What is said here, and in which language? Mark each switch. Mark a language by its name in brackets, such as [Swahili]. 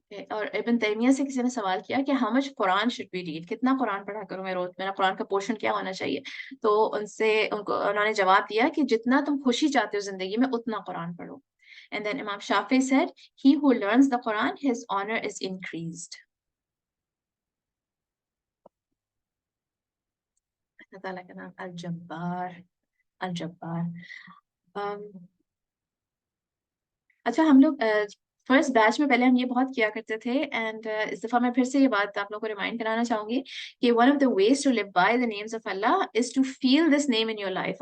[Urdu] اور ابن تیمیہ سے کسی نے سوال کیا کہ [English] how much Quran should be read, [Urdu] کتنا قرآن پڑھا کروں میں روز, میرا قرآن کا پورشن کیا ہونا چاہیے؟ تو انہوں نے جواب دیا کہ جتنا تم خوشی چاہتے ہو زندگی میں اتنا قرآن پڑھو. [English] And then Imam Shafi said, he who learns the Quran, his honor is increased. [Urdu] اللہ تعالیٰ کا نام الجبار, الجبار. اچھا, ہم لوگ فرسٹ بیچ میں پہلے ہم یہ بہت کیا کرتے تھے, اینڈ اس دفعہ میں پھر سے یہ بات آپ لوگوں کو ریمائنڈ کرانا چاہوں گی کہ [English] One of the ways to live by the names of Allah is to feel this name in your life.